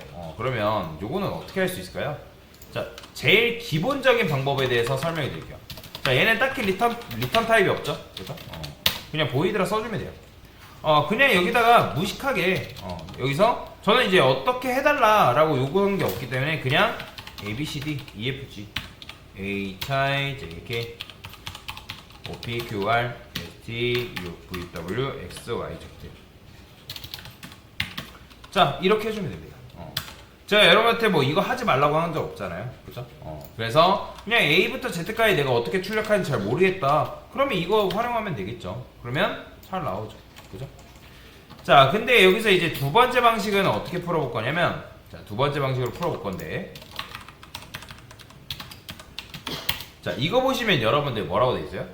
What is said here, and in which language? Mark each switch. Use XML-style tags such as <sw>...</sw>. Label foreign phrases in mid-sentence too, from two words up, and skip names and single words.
<ko>그러면 요거는 어떻게 할 수 있을까요? 자, 제일 기본적인 방법에 대해서 설명해 드릴게요. 자, 얘는 딱히 리턴 타입이 없죠? 그죠? 그냥 보이드라 써주면 돼요. 그냥 여기다가 무식하게, 여기서 저는 이제 어떻게 해달라라고 요구한 게 없기 때문에 그냥 A, B, C, D, E, F, G, H, I, J, K, O, P, Q, R, S, T, U, V, W, X, Y, Z. 자, 이렇게 해주면 됩니다. 제가 여러분한테 뭐 이거 하지 말라고 하는 적 없잖아요. 그죠? 그래서 그냥 A부터 Z까지 내가 어떻게 출력하는지 잘 모르겠다. 그러면 이거 활용하면 되겠죠. 그러면 잘 나오죠. 그죠? 자, 근데 여기서 이제 두 번째 방식은 어떻게 풀어볼 거냐면, 자, 두 번째 방식으로 풀어볼 건데, 자, 이거 보시면 여러분들 뭐라고 돼 있어요?</ko>